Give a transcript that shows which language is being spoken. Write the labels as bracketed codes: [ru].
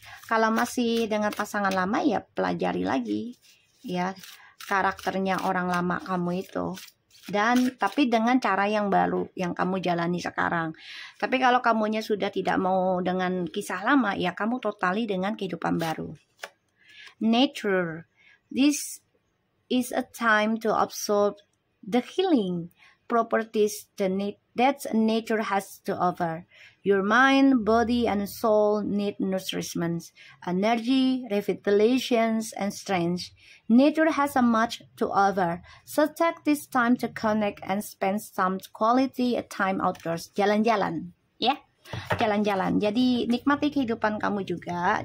[id] Kalau masih dengan pasangan lama ya pelajari lagi ya karakternya orang lama kamu itu, dan tapi dengan cara yang baru yang kamu jalani sekarang. Tapi kalau kamunya sudah tidak mau dengan kisah lama ya, kamu totali dengan kehidupan baru. [en] Nature, this is a time to absorb the healing properties that nature has to offer. Your mind, body, and soul need nourishment, energy, revitalizations, and strength. Nature has a much to offer, so take this time to connect and spend some quality time outdoors. [id] Jalan-jalan, ya. Jalan-jalan. Jadi nikmati kehidupan kamu juga.